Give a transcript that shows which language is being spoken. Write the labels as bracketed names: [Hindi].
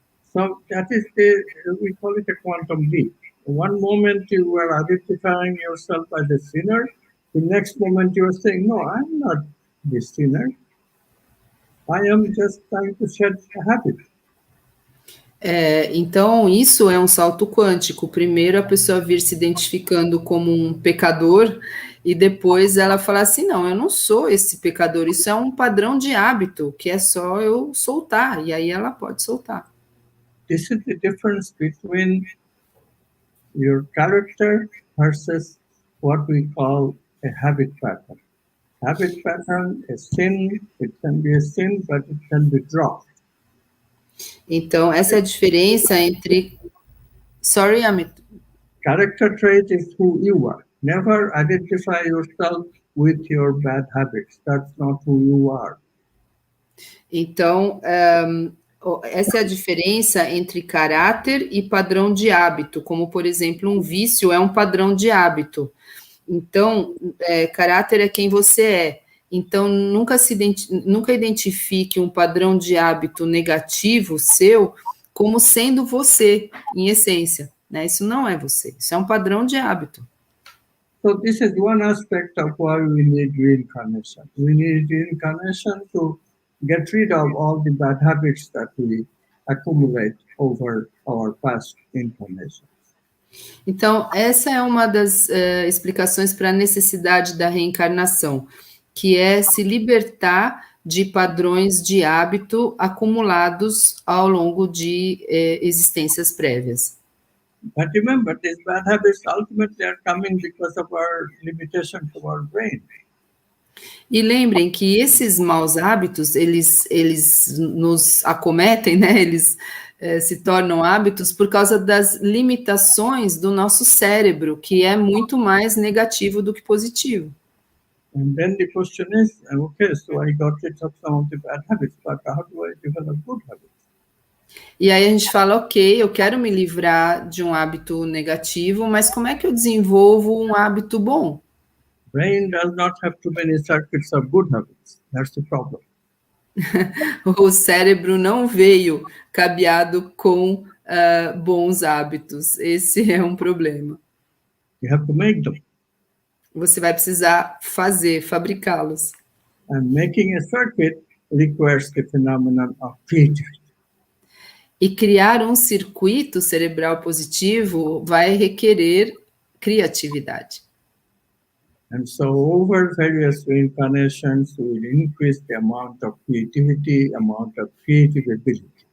[English] So that is we call it a quantum leap. One moment you are identifying yourself as a sinner, the next moment you are saying, no, I'm not the sinner. I am just trying to shed a habit. [Portuguese] Então, isso é um salto quântico. Primeiro, a pessoa vir se identificando como um pecador e depois ela falar assim, não, eu não sou esse pecador, isso é um padrão de hábito, que é só eu soltar, e aí ela pode soltar. [English] This is the difference between your character versus what we call a habit pattern. Habit pattern, a sin, it can be a sin, but it can be dropped. [Portuguese] Então, essa é a diferença entre... [English] Sorry, Amit. Character trait is who you are. Never identify yourself with your bad habits. That's not who you are. [Portuguese] Então, essa é a diferença entre caráter e padrão de hábito, como, por exemplo, um vício é um padrão de hábito. Então, caráter é quem você é, Então, nunca identifique um padrão de hábito negativo seu como sendo você, em essência, né? Isso não é você, isso é um padrão de hábito. [English] So this is one aspect of why we need reincarnation. We need reincarnation to get rid of all the bad habits that we accumulate over our past incarnations. [Portuguese] Então, essa é uma das explicações para a necessidade da reencarnação, que é se libertar de padrões de hábito acumulados ao longo de existências prévias. [English] But remember, these bad habits ultimately are coming because of our limitation to our brain. [Portuguese] E lembrem que esses maus hábitos, eles nos acometem, né? Eles se tornam hábitos por causa das limitações do nosso cérebro, que é muito mais negativo do que positivo. [English] And then the question is, okay, so I got rid of some of the bad habits, but how do I develop good habits? [Portuguese] E aí a gente fala, ok, eu quero me livrar de um hábito negativo, mas como é que eu desenvolvo um hábito bom? [English] Brain does not have too many circuits of good habits. That's the problem. [Portuguese] O cérebro não veio cabeado com bons hábitos. Esse é um problema. [English] You have to make them. [Portuguese] Você vai precisar fabricá-los. [English] And making a circuit requires the phenomenon of creativity. [Portuguese] E criar um circuito cerebral positivo vai requerer criatividade. [English] And so over various reincarnations, we will increase the amount of creativity, amount of creative ability.